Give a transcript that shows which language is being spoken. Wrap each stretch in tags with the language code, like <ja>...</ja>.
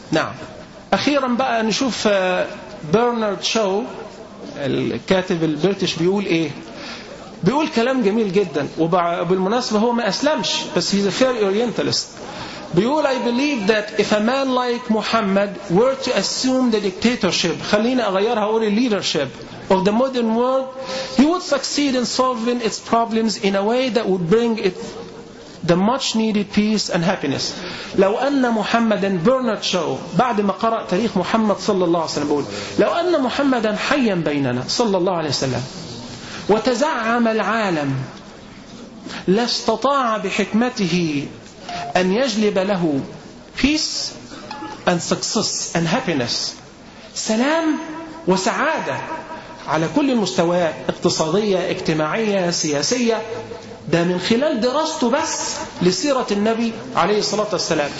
<ar>نعم، أخيرا بقى نشوف برنارد شو الكاتب البريتش بيقول إيه. بيقول كلام جميل جدا، وبالمناسبة هو ما أسلمش بس</ar> <en>he's a fair orientalist.</en> <ar>بيقول</ar> <en>I believe that if a man like Muhammad were to assume the dictatorship،</en> <ar>خليني أغيرها أقول</ar> <en>leadership of the modern world، he would succeed in solving its problems in a way that would bring it the much needed peace and happiness.</en> <ar>لو أن محمدا، برنارد شو بعد ما قرأ تاريخ محمد صلى الله عليه وسلم بيقول لو أن محمدا حيا بيننا صلى الله عليه وسلم وتزعم العالم لاستطاع بحكمته أن يجلب له</ar> <en>peace and success and happiness،</en> <ar>سلام وسعادة على كل المستويات اقتصادية اجتماعية سياسية، ده من خلال دراسته بس لسيرة النبي عليه الصلاة والسلام.</ar>